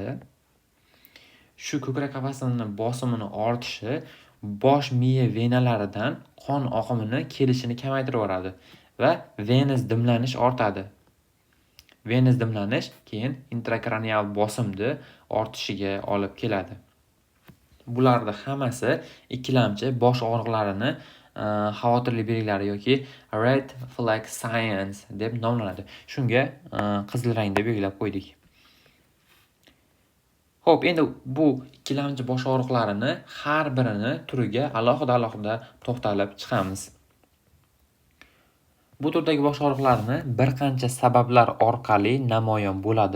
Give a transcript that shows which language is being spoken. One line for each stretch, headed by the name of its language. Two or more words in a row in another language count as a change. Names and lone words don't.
Uzbek: Shu ko'krak qafasining bosimini ortishi bosh miya venalaridan qon oqimini kelishini kamaytirib yuboradi va venöz dimlanish ortadi. Venöz dimlanish keyin intrakranial bosimni ortishiga olib keladi. Bularning hammasi ikkilamchi bosh og'riqlarini xavotirli belgilari yoki
English: red flag signs
Uzbek: deb nomlanadi. Shunga qizil rangda belgilab qo'ydik. Xo'p, endi bu ikkilamchi bosh og'riqlarini har birini turiga alohida to'xtalib chiqamiz. Bu turdagi bosh og'riqlarni bir qancha sabablar orqali namoyon bo'ladi.